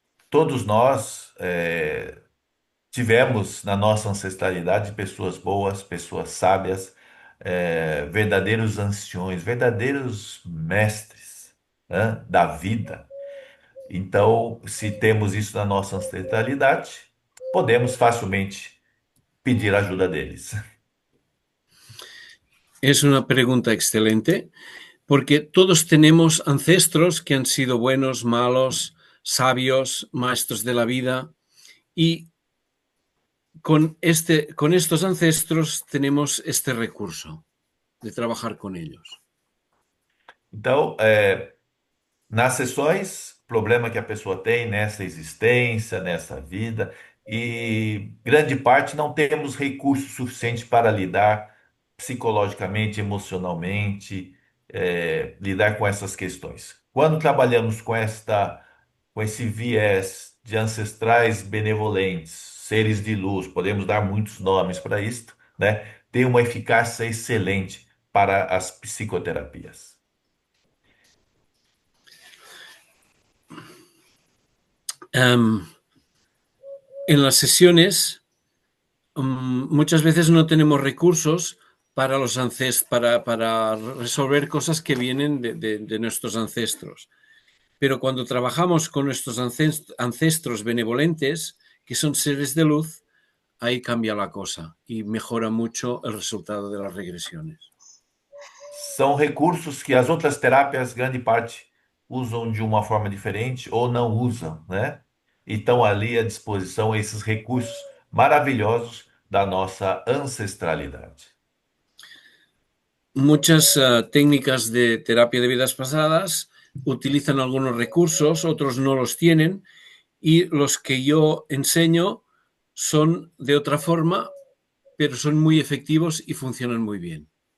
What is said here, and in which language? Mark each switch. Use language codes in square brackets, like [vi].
[pt] Todos nós tivemos na nossa ancestralidade pessoas boas, pessoas sábias, verdadeiros anciões, verdadeiros mestres, né, da vida. Então, se temos isso na nossa ancestralidade, podemos facilmente pedir ajuda deles. [es] Es una pregunta excelente, porque todos tenemos ancestros que han sido buenos, malos, sabios, maestros de la vida, y con estos ancestros tenemos este recurso de trabajar con ellos. [pt] Então, nas sessões, problema que a pessoa tem nessa existência, nessa vida, e grande parte não temos recursos suficientes para lidar psicologicamente, emocionalmente, lidar com essas questões. Quando trabalhamos com esse viés de ancestrais benevolentes, seres de luz, podemos dar muitos nomes para isto, né, tem uma eficácia excelente para as psicoterapias. [es] Em, en las sesiones muchas veces no tenemos recursos para para resolver cosas que vienen de nuestros ancestros. Pero cuando trabajamos con nuestros ancestros benevolentes, que son seres de luz, ahí cambia la cosa y mejora mucho el resultado de las regresiones. [pt] São recursos que as outras terapias, grande parte, usam de uma forma diferente ou não usam, né? E estão ali à disposição esses recursos maravilhosos da nossa ancestralidade. [es] Muchas técnicas de terapia de vidas pasadas utilizan algunos recursos, otros no los tienen, y los que yo enseño son de otra forma, pero son muy efectivos y funcionan muy bien.